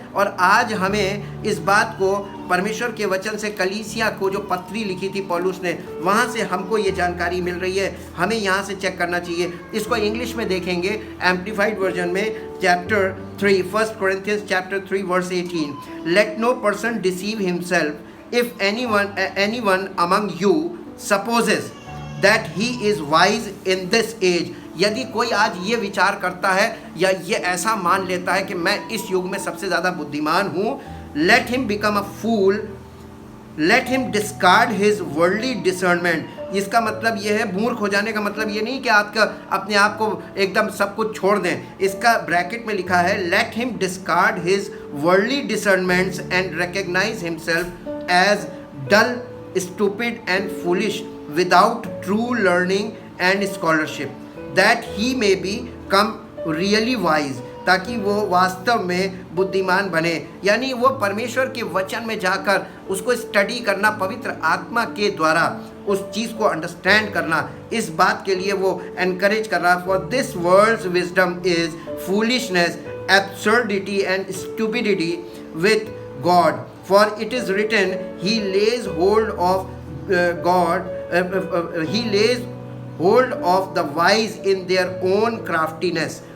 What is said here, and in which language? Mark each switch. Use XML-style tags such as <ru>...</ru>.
<hi>और आज हमें इस बात को परमेश्वर के वचन से कलीसिया को जो पत्री लिखी थी पौलुस ने, वहाँ से हमको ये जानकारी मिल रही है। हमें यहाँ से चेक करना चाहिए। इसको इंग्लिश में देखेंगे एम्प्लीफाइड वर्जन में, chapter 3,</hi> <en>1 Corinthians chapter 3 verse 18, let no person deceive himself. If anyone among you supposes that he is wise in this age,</en> <hi>यदि कोई आज ये विचार करता है या ये ऐसा मान लेता है कि मैं इस युग में सबसे ज़्यादा बुद्धिमान हूँ,</hi> <en>let him become a fool, let him discard his worldly discernment।</en> <hi>इसका मतलब ये है, मूर्ख हो जाने का मतलब ये नहीं कि आपका अपने आप को एकदम सब कुछ छोड़ दें। इसका ब्रैकेट में लिखा है</hi> <en>let him discard his worldly discernments and recognize himself as dull, stupid and foolish without true learning and scholarship, that he may become really wise,</en> <hi>ताकि वो वास्तव में बुद्धिमान बने। यानी वो परमेश्वर के वचन में जाकर उसको स्टडी करना, पवित्र आत्मा के द्वारा उस चीज़ को अंडरस्टैंड करना, इस बात के लिए वो एनकरेज कर रहा है।</hi> <en>For this world's wisdom is foolishness, absurdity and stupidity with God, for it is written he lays hold of God, he lays hold of the wise in their own craftiness।</en>